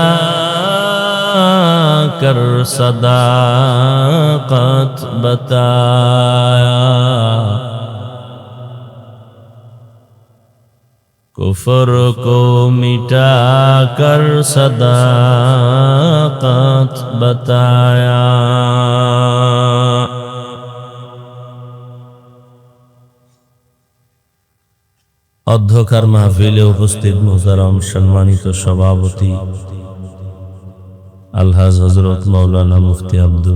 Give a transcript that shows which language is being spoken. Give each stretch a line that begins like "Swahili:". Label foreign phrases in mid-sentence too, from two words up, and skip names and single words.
Urdu: کر صداقت بتایا، کفر کو مٹا کر صداقت بتایا.
Bangla: অধ্যকার মাহফিলে উপস্থিত মুহতারাম সম্মানিত সভাপতি আলহাজ হযরত মাওলানা মুফতি আব্দুল